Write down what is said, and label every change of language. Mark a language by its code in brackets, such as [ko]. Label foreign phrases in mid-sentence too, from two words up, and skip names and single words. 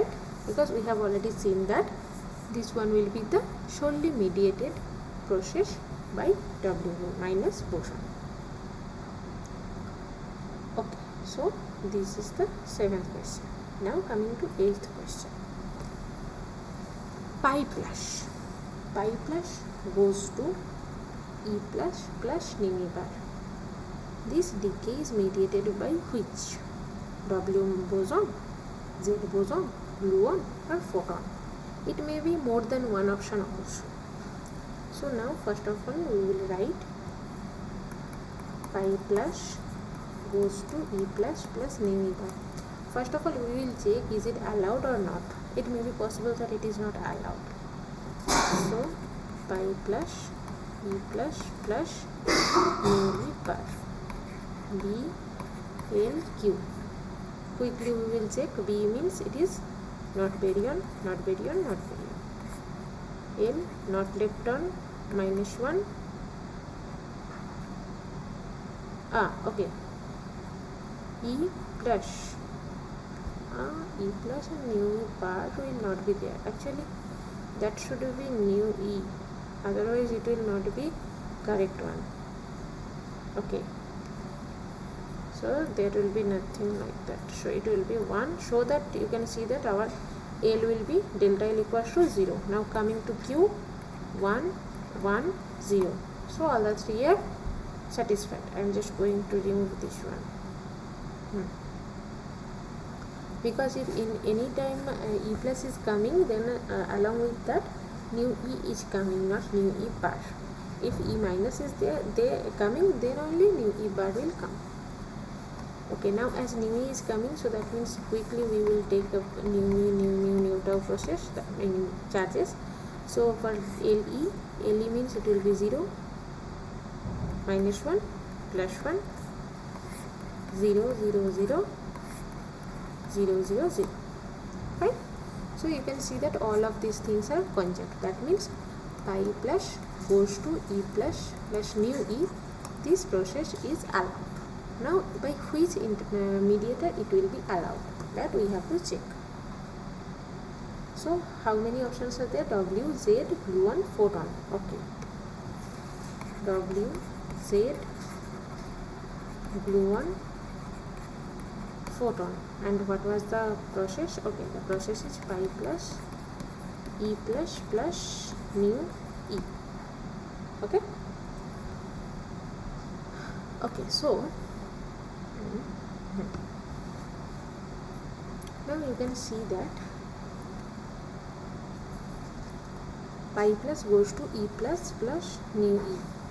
[en] Because we have already seen that this one will be the solely mediated process by W minus boson. Okay, so this is the 7th question. Now coming to 8th question. Pi plus goes to E plus nu e bar. This decay is mediated by which? W boson, Z boson, gluon or photon. It may be more than one option also. So now first of all we will write pi plus goes to E plus nu e bar. First of all we will check, is it allowed or not. It may be possible that it is not allowed. So pi plus E plus nu e bar B L Q. Quickly we will check. B means it is not baryon, not baryon, not baryon. L not lepton, -1. Okay. E plus and nu e bar will not be there. Actually that should be nu e, otherwise it will not be correct one. Okay, so there will be nothing like that, so it will be 1, so that you can see that our L will be delta L equals to 0. Now coming to Q, 1 1 0, so all the three are satisfied. I am just going to remove this one. Because if in any time E plus is coming, then along with that nu E is coming, not nu E bar. If E minus is there, they coming, then only nu E bar will come. Okay, now as nu E is coming, so that means quickly we will take up nu tau process, I mean charges. So for LE means it will be 0, -1, +1, 0 0 0 0 0 0, right? So you can see that all of these things are conjunct. That means pi plus goes to E plus nu E. This process is allowed. Now by which mediator it will be allowed, that we have to check. So how many options are there? W, Z, gluon, photon. Okay, W, Z, gluon, photon. And what was the process? Okay, the process is pi plus E plus nu E. Okay. Okay, so now you can see that pi plus goes to E plus nu E.